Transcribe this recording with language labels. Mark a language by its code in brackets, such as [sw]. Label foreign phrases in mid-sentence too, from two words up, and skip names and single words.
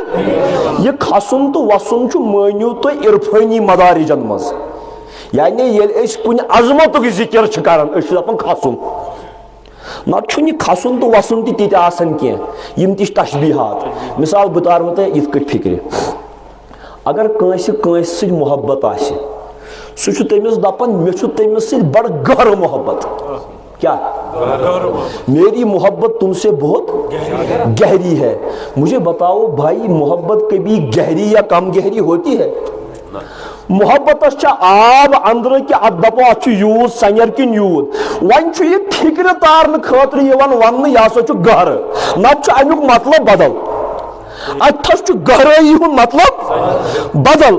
[ks] یہِ کھسُن تہٕ وسُن چھُ مٲنِو تُہۍ عرفٲنی مدارجن منٛز، یعنی ییٚلہِ أسۍ کُنہِ عظمتُک ذکر چھِ کران أسۍ چھِ دپان کھسُن. نتہٕ چھُنہٕ یہِ کھسُن تہٕ وسُن تہِ تِتہِ آسان کینٛہہ، یِم تہِ چھِ تشبیہات. مثال بہٕ تارو تۄہہِ یِتھ کٔٹھۍ فکرِ، اگر کٲنٛسہِ سۭتۍ محبت آسہِ سُہ چھُ تٔمِس دپان مےٚ چھُ تٔمِس سۭتۍ بڑٕ گہرٕ محبت. [ur] میری محبت تم سے بہت گہری ہے. مجھے بتاؤ بھائی محبت کبھی گہری یا کم گہری ہوتی ہے؟ [ks] محبتس چھا آب اندرٕ کہِ اتھ دپو اتھ چھُ یوٗت سنیر کِنہٕ یوٗت. وۄنۍ چھُ یہِ فکرِ تارنہٕ خٲطرٕ یِوان وننہٕ یہِ ہسا چھُ گہرٕ، نتہٕ چھُ امیُک مطلب بدل. اتھس چھُ گہرٲیی ہُنٛد مطلب بدل.